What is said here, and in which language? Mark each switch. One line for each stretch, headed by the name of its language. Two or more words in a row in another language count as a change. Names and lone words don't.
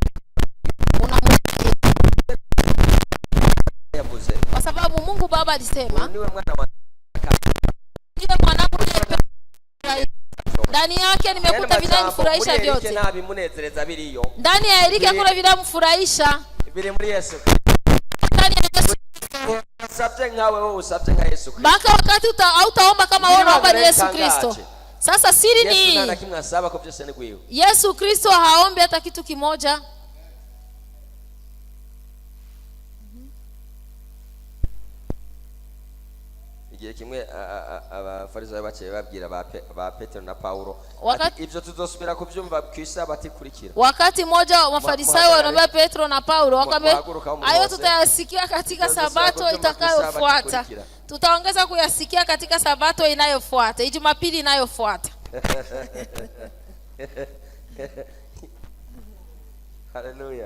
Swahili: Kwa sababu Mungu Baba alisema, ndiye mwanangu ndani yake nimekuta vinanifurahisha vyote. Ndani ya Erike kuna vinamfurahisha. Vile muri Yesu. Ndani ya Yesu.
Rundi: Usabye nkawe wewe, usabye nka Yesu Kristo.
Swahili: Baka wakati utaomba kama wewe unaomba ni Yesu Kristo. Sasa siri ni hii. Yesu Kristo haombi hata kitu kimoja.
Rundi: Igihe kimwe abafarisayo bace babwira ba Petero na Paulo, ivyo tuzosubira kuvyumva kwisabati kurikira.
Swahili: Wakati mmoja Mafarisayo wanaambia Petro na Paulo, wakamwambia hayo tutayasikia katika sabato itakayofuata. Tutaongeza kuyasikia katika sabato inayofuata, Jumapili inayofuata. Haleluya.